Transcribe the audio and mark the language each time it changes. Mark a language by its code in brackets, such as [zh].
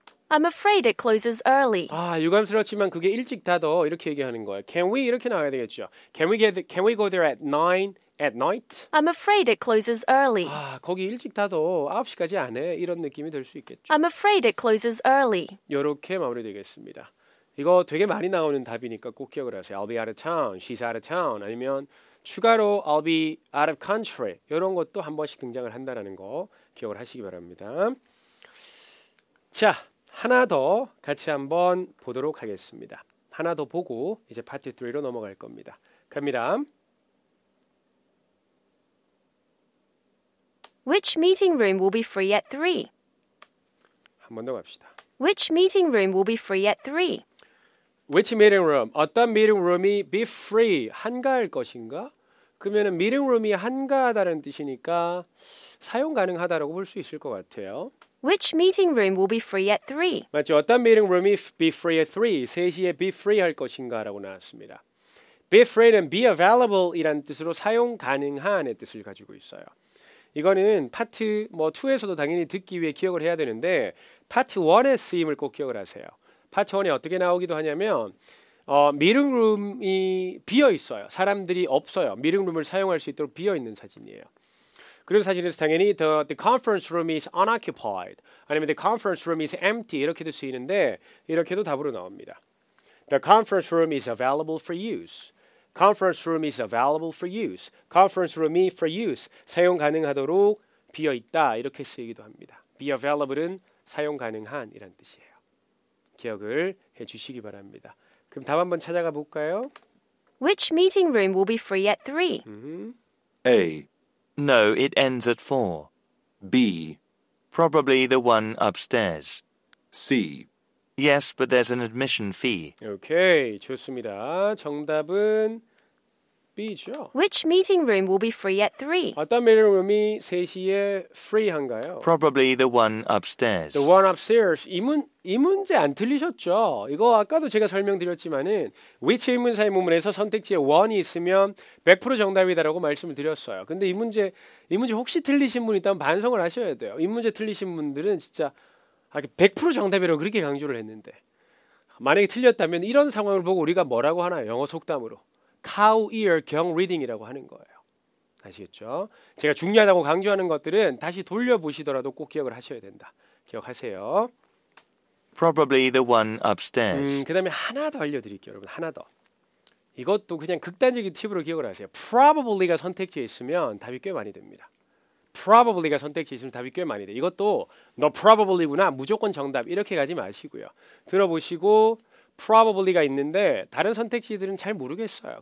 [en] I'm afraid it closes early. [ko] 유감스럽지만 그게 일찍 닫어 이렇게 얘기하는 거예요. [en] Can we [ko] 이렇게 나와야 되겠죠. [en] Can we go there at 9 at night? I'm afraid it closes early. [ko] 거기 일찍 닫어 9시까지 안 해. 이런 느낌이 들 수 있겠죠. [en] I'm afraid it closes early. [ko] 이렇게 마무리되겠습니다. 이거 되게 많이 나오는 답이니까 꼭 기억을 하세요. [en] I'll be out of town. She's out of town. [ko] 아니면 추가로 [en] I'll be out of country. [ko] 이런 것도 한 번씩 등장을 한다는 거 기억을 하시기 바랍니다. 자, 하나 더 같이 한번 보도록 하겠습니다. 하나 더 보고 이제 파트 3로 넘어갈 겁니다. 갑니다. [en] Which meeting room will be free at 3? [ko] 한 번 더 갑시다. [en] Which meeting room will be free at 3? Which meeting room? [ko] 어떤 [en] meeting room이 be free? [ko] 한가할 것인가? 그러면은 meeting room이 한가하다는 뜻이니까 사용 가능하다라고 볼 수 있을 것 같아요. [en] Which meeting room will be free at 3? [ko] 맞죠? 어떤 [en] meeting room이 be free at 3? [ko] 3시에 be free 할 것인가 라고 나왔습니다. be free는 be available 이란 뜻으로 사용 가능한의 뜻을 가지고 있어요. 이거는 파트 2에서도 당연히 듣기 위해 기억을 해야 되는데 파트 1의 쓰임을 꼭 기억을 하세요. 파트 1에 어떻게 나오기도 하냐면 미팅룸이 비어 있어요. 사람들이 없어요. 미팅룸을 사용할 수 있도록 비어 있는 사진이에요. 그런 사진에서 당연히 [en] the conference room is unoccupied [ko] 아니면 [en] the conference room is empty [ko] 이렇게도 쓰이는데 이렇게도 답으로 나옵니다. [en] The conference room is available for use. Conference room is available for use. [ko] Conference room이 for use 사용 가능하도록 비어 있다 이렇게 쓰이기도 합니다. Be available은 사용 가능한 이란 뜻이에요. 기억을 해주시기 바랍니다. 그럼 답 한번 찾아가 볼까요? [en] Which meeting room will be free at 3? A. No, it ends at 4. B. Probably the one upstairs. C. Yes, but there's an admission fee. [ko] 오케이, 좋습니다. 정답은 B죠. [en] Which meeting room will be free at 3? [ko] 어떤 메이팅룸이 3시에 free한가요? [en] Probably the one upstairs. The one upstairs. [ko] 이 문제 안 틀리셨죠? 이거 아까도 제가 설명드렸지만은 which 의문사의 문문에서 선택지에 one이 있으면 100% 정답이다라고 말씀을 드렸어요. 근데 이 문제 혹시 틀리신 분 있다면 반성을 하셔야 돼요. 이 문제 틀리신 분들은 진짜 100% 정답이라고 그렇게 강조를 했는데 만약에 틀렸다면 이런 상황을 보고 우리가 뭐라고 하나요? 영어 속담으로 cow ear 경 reading이라고 하는 거예요. 아시겠죠? 제가 중요하다고 강조하는 것들은 다시 돌려보시더라도 꼭 기억을 하셔야 된다. 기억하세요. [en] Probably the one upstairs. [ko] 그 다음에 하나 더 알려드릴게요. 여러분 하나 더. 이것도 그냥 극단적인 팁으로 기억을 하세요. probably가 선택지에 있으면 답이 꽤 많이 됩니다. probably가 선택지에 있으면 답이 꽤 많이 돼. 이것도 너 probably구나 무조건 정답 이렇게 가지 마시고요. 들어보시고 probably가 있는데 다른 선택지들은 잘 모르겠어요.